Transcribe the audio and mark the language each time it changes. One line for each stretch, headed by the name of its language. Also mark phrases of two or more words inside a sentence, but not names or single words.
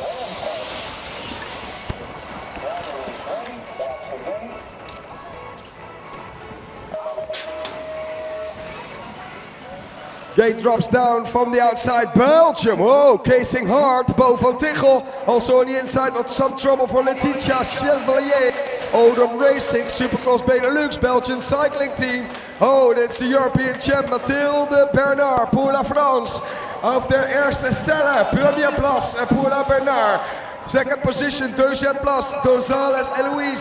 English: Gate drops down from the outside, Belgium. Whoa, casing hard, Bo van Tichel. Also on the inside, not some trouble for Letitia Chevalier. Odom Racing, Supercross Benelux, Belgian cycling team. Oh, that's the European champ, Mathilde Bernard,
French: pour la France.
German: Auf der erste Stelle,
French: première place pour la Bernard.
English: Second position,
French: deuxième place,
English: Gonzalez Eloise.